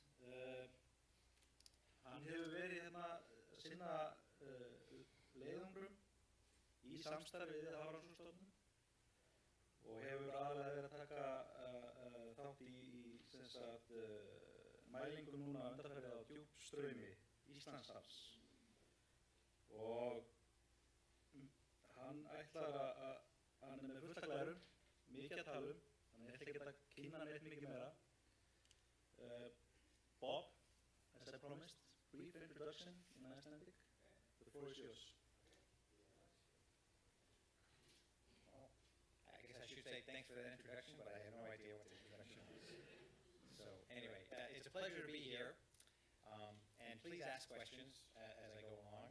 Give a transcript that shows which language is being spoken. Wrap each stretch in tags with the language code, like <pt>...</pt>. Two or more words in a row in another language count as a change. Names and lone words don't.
<is>Hann hefur verið hérna að sinna leiðangrum í samstarfi við Hafrannsóknastofnun og hefur aðalega verið að taka þátt í mælingum núna undanfarið á djúpstraumi Íslandshafs. Og hann ætlar hann er með fullt af glærum, mikið að tala þannig ég ætla ekki að kynna hann eitt mikið meira.</is> <en>Bob, as I promised, brief introduction in Icelandic. The floor is yours. Well, I guess I should say thanks for that introduction, but I have no idea what the introduction is. So anyway, it's a pleasure to be here. And please ask questions as I go along.</en>